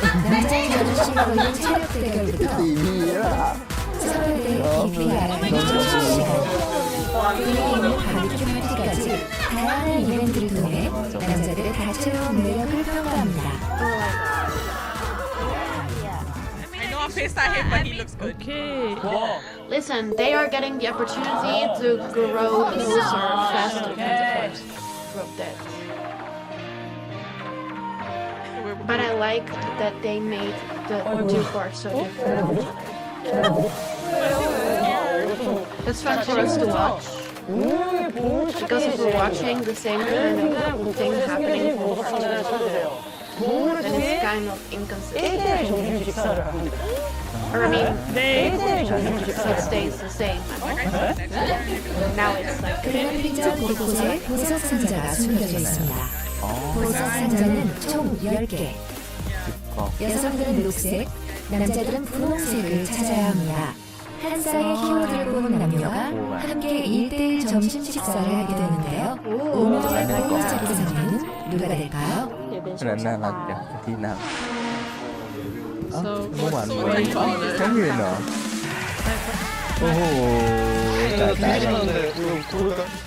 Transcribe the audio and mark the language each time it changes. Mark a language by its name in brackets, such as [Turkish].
[Korean] 남자의 자존심과 체력 대결부터 서로에 대해 깊이 알아가는 시간 분위기 있는 바비큐 파티까지 다양한 이벤트를 통해 남자들의 다채로운 매력을 평가합니다. [English] I know I'm pissed at him, but he looks good. Okay. Listen, they are getting the opportunity to grow closer faster than the first group did. But I like that they made the two parts so different. It's fun for us to watch. Because if we're watching the same kind of thing happening for part two. And it's kind of inconsistent. [Korean] 점심 식사를 합니다. [English] Or I mean, it stays the same. Now it's like [Korean] 필적 곳곳에 보석 상자가 숨겨져 있습니다. 보석 상자는 총 10개. 여성들은 녹색, 남자들은 분홍색을 찾아야 합니다. 한 쌍의 키워드를 뽑은 남녀가 함께 1대1 점심 식사를 하게 되는데요. 오늘의 보석의 상품은 누가 될까요? [Thai] น่ารักจังที่นั่ง [English] So, [Thai] เมื่อวาน [English] what do you call it? [Thai] ทั้งยืนเหรอโอ้โหตายตายแล้ว